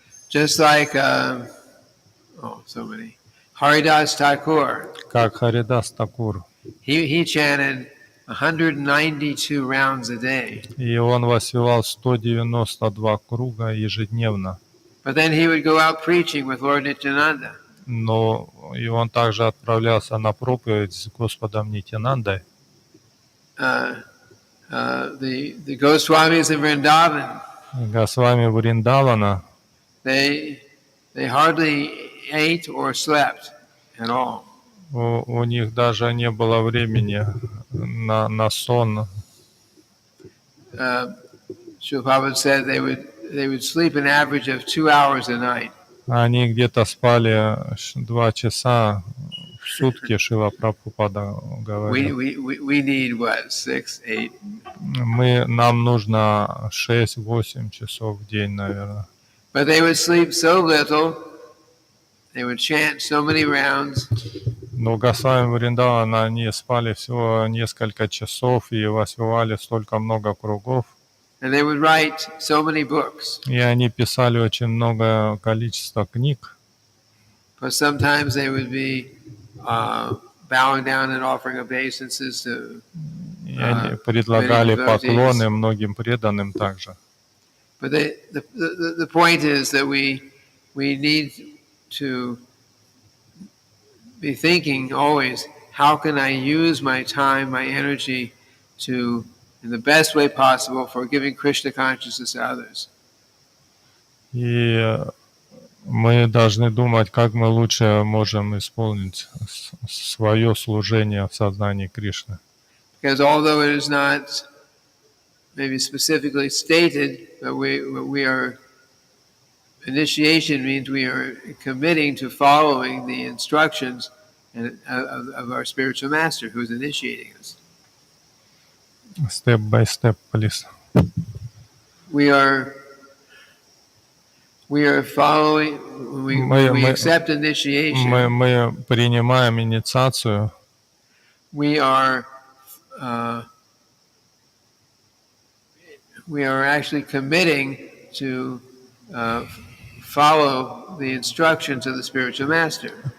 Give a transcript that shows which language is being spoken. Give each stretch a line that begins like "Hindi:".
English: Just like so many. Haridas Thakur.
Russian: Как Харидас Такур.
English: He chanted 192 rounds a day.
Russian: И он воспевал 192 круга ежедневно.
English: But then he would go out preaching with Lord Nityananda.
Russian: Но и он также отправлялся на проповедь с Господом Нитянандой.
English: The Goswamis in Vrindavan.
Russian: Госвами Вриндавана.
English: They hardly ate or slept at all.
Russian: У них даже не было времени на сон.
English: Srila Prabhupada said they would sleep an average of 2 hours a night.
Russian: Они где-то спали 2 часа в сутки, Шрила Прабхупада говорил.
English: We need what, 6, 8?
Russian: Нам нужно 6-8 часов в день, наверное.
English: But they would sleep so little, they would chant so many rounds.
Russian: Но Госвами Вриндавана, они спали всего несколько часов и воспевали столько много кругов.
English: And they would write so many books.
Russian: И они писали очень много количества книг.
English: But sometimes they would be bowing down and offering obeisances to
Russian: И они предлагали поклоны многим преданным также.
English: But the point is that we need to be thinking always, how can I use my time, my energy to, in the best way possible, for giving Krishna consciousness to others.
Russian: И мы должны думать, как мы лучше можем исполнить свое служение в сознании Кришны.
English: Because although it is not maybe specifically stated, but we are, initiation means we are committing to following the instructions of our spiritual master who's initiating us. Step by step, please. We are following, we accept initiation.
Russian: Мы принимаем инициацию.
English: We are actually committing to follow the instructions of the spiritual master.